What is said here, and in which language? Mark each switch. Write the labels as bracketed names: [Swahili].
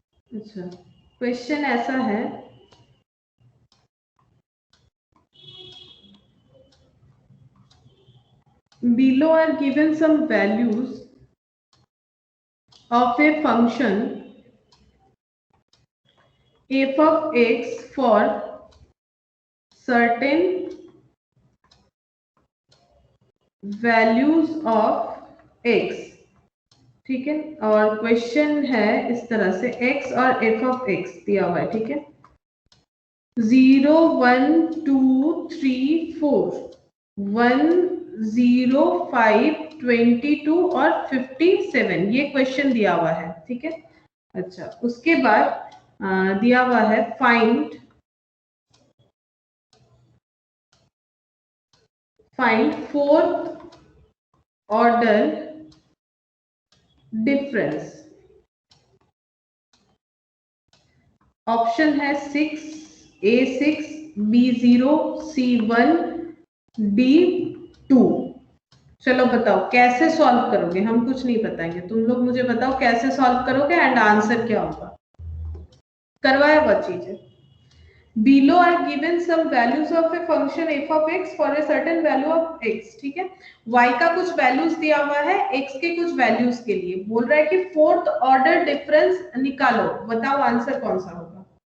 [Hindi] अच्छा, क्वेश्चन ऐसा है, [English] below are given some values of a function f of x for certain values of x, [Hindi] ठीक है। और क्वेश्चन है इस तरह से, x और f of x दिया हुआ है, ठीक है। 0 1 2 3 4 1 0 5 22 और 57 ये क्वेश्चन दिया हुआ है, ठीक है। अच्छा, उसके बाद दिया हुआ है find fourth order difference. Option है 6 A6 B0 C1 D2। चलो बताओ कैसे सॉल्व करोगे, हम कुछ नहीं बताएंगे, तुम लोग मुझे बताओ कैसे सॉल्व करोगे एंड आंसर क्या होगा। करवाया हुआ चीज है। [English] Below are given some values of a function f of x for a certain value of x, [Hindi] ठीक है। y का कुछ वैल्यूज दिया हुआ है x के कुछ वैल्यूज के लिए, बोल रहा है कि फोर्थ ऑर्डर डिफरेंस निकालो, बताओ आंसर कौन सा होगा।